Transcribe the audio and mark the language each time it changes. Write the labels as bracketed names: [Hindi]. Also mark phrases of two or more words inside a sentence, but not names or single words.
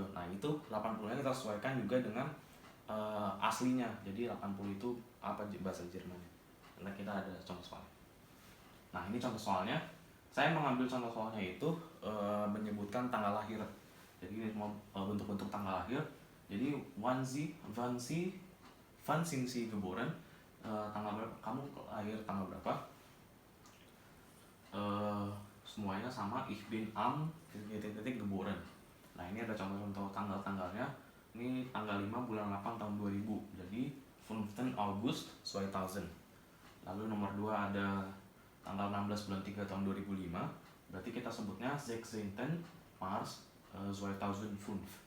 [Indonesian] Nah, itu 80-nya kita sesuaikan juga dengan aslinya. Jadi 80 itu apa bahasa Jermannya. Karena kita ada contoh soalnya. Nah, ini contoh soalnya. Saya mengambil contoh soalnya itu menyebutkan tanggal lahir. Jadi ini bentuk-bentuk tanggal lahir. [German] Jadi wann sind Sie geboren? [Indonesian] Tanggal berapa? Kamu lahir tanggal berapa? Semuanya sama. [German] Ich bin am geboren. [Indonesian] Nah, ini ada contoh-contoh tanggal-tanggalnya. Ini tanggal 5 bulan 8 tahun 2000. Jadi 15 August 2000. Lalu nomor 2 ada tanggal 16 bulan 3 tahun 2005. Berarti kita sebutnya 16 Mars 2005.